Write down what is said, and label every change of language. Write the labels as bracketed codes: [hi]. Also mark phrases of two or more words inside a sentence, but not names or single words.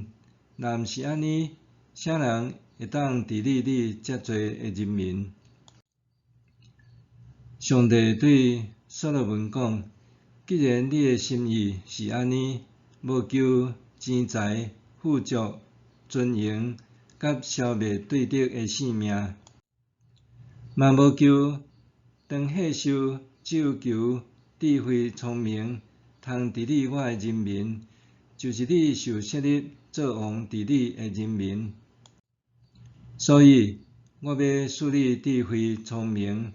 [nan] 若毋是安尼，啥人会当治理你遮多的人民？” 上帝对所罗门讲：“既然你的心意是安尼，无求钱财、富足、尊荣，甲消灭对敌的性命，嘛无求长岁寿，只有求智慧聪明，通治理我的人民，就是你受设立做王治理的人民。所以，我要赐你智慧聪明。